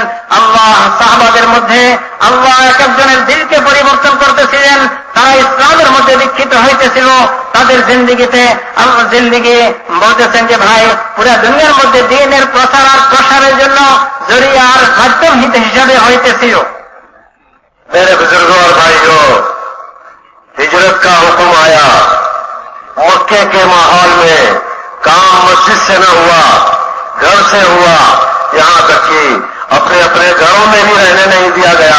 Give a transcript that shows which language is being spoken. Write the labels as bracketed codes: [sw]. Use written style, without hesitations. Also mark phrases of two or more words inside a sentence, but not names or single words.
[bn] আল্লাহ সাহাবাদের মধ্যে আল্লাহ এক একজনের দিলকে পরিবর্তন করতেছিলেন। তারা ইসলামের মধ্যে দীক্ষিত হইতেছিল। তাদের জিন্দিগিতে জিন্দিগি, বলতেছেন যে ভাই পুরা দুনিয়ার মধ্যে দ্বীনের প্রচার শহীদ হিসাবে হইতেছিল। [ur] میرے بزرگوں اور بھائیوں، ہجرت کا حکم آیا، مکے کے ماحول میں کام مسجد سے نہ ہوا، گھر سے ہوا، یہاں تک کہ اپنے اپنے گھروں میں بھی رہنے نہیں دیا گیا۔